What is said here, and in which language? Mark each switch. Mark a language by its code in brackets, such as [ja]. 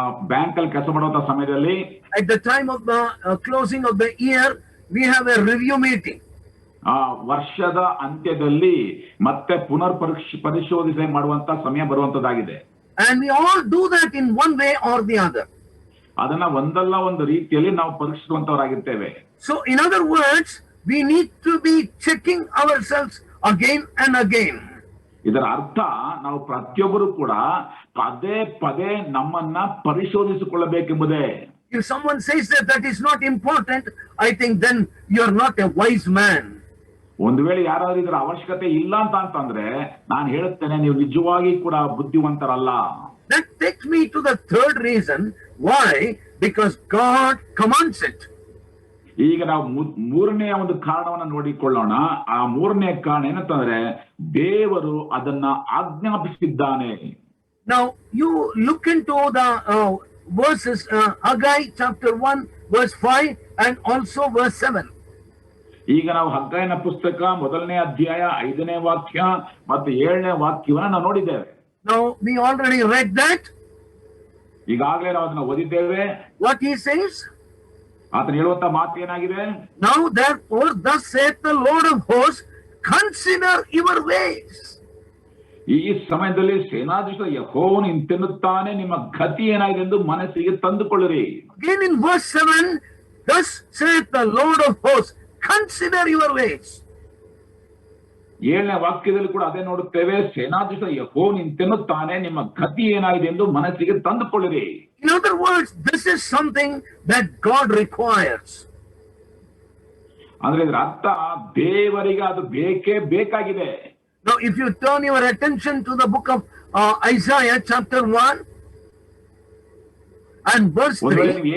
[kn] Bank ಅಲ್ಲಿ ಕೆಲಸ ಮಾಡುವಂತ ಸಮಯದಲ್ಲಿ, [en] at the time of the closing of the year, we have a review meeting. [kn] ಆ ವರ್ಷದ ಅಂತ್ಯದಲ್ಲಿ ಮತ್ತೆ ಪರಿಶೋಧನೆ ಮಾಡುವಂತ ಸಮಯ ಬರುವಂತದ್ದಾಗಿದೆ. [en] And we all do that in one way or the other. [kn] ಅದನ್ನ ಒಂದಲ್ಲ ಒಂದು ರೀತಿಯಲ್ಲಿ ನಾವು ಪರೀಕ್ಷಿಸುವಂತವರಾಗಿರ್ತೇವೆ. [en] So in other words, we need to be checking ourselves again and again. [kn] ಇದರ ಅರ್ಥ ನಾವು ಪ್ರತಿಯೊಬ್ಬರು ಕೂಡ ಪದೇ ಪದೇ ನಮ್ಮನ್ನ ಪರಿಶೋಧಿಸಿಕೊಳ್ಳಬೇಕೆಂಬುದೇ. [en] If someone says that is not important, I think then you are not a wise man. [kn] ಒಂದು ವೇಳೆ ಯಾರಾದ್ರೂ ಇದರ ಅವಶ್ಯಕತೆ ಇಲ್ಲ ಅಂತಂದ್ರೆ ನಾನು ಹೇಳುತ್ತೇನೆ, ನೀವು ನಿಜವಾಗಿ ಕೂಡ ಬುದ್ಧಿವಂತರಲ್ಲ. [en] That takes me to the third reason. Why? Because God commands it. [kn] ಈಗ ನಾವು ಮೂರನೇ ಒಂದು ಕಾರಣವನ್ನು ನೋಡಿಕೊಳ್ಳೋಣ. ಆ ಮೂರನೇ ಕಾರಣ ಏನಂತಂದ್ರೆ ದೇವರು ಅದನ್ನ ಆಜ್ಞಾಪಿಸಿದ್ದಾನೆ. [en] Now you look into the verses, Haggai chapter 1 verse 5 and also verse 7. [kn] ಈಗ ನಾವು ಹಗ್ಗಾಯನ ಪುಸ್ತಕ 1ನೇ ಅಧ್ಯಾಯ 5ನೇ ವಾಕ್ಯ ಮತ್ತು 7ನೇ ವಾಕ್ಯವನ್ನ ನಾವು ನೋಡಿದ್ದೇವೆ. [en] Now we already read that. [kn] ಈಗಾಗಲೇ ನಾವು ಅದನ್ನ ಓದಿದ್ದೇವೆ. [en] What he says? [kn] ಆತನ ಹೇಳುವಂತ ಮಾತು ಏನಾಗಿದೆ? [en] Now therefore thus saith the Lord of hosts, consider your ways. [kn] ಈ ಸಮಯದಲ್ಲಿ ಸೇನಾಧೀಶ್ವರ ಯೆಹೋವನು ಇಂತೆನ್ನುತ್ತಾನೆ, ನಿಮ್ಮ ಗತಿ ಏನಾಗಿದೆ ಎಂದು ಮನಸ್ಸಿಗೆ ತಂದುಕೊಳ್ಳಿರಿ. [en] Again in verse 7, thus saith the Lord of hosts, consider your ways. [kn] 7ನೇ ವಾಕ್ಯದಲ್ಲಿ ಕೂಡ ಅದೇ ನೋಡುತ್ತೇವೆ. ಸೇನಾಧೀಶ್ವರ ಯೆಹೋವನು ಇಂತೆನ್ನುತ್ತಾನೆ, ನಿಮ್ಮ ಗತಿ ಏನಾಗಿದೆ ಎಂದು ಮನಸ್ಸಿಗೆ ತಂದುಕೊಳ್ಳಿರಿ. [en] In other words, this is something that God requires. [kn] ಅಂದ್ರೆ ಇದರ ಅರ್ಥ ದೇವರಿಗೆ ಅದು ಬೇಕೇ ಬೇಕಾಗಿದೆ. [en] Now if you turn your attention to the book of Isaiah chapter 1 and verse 3.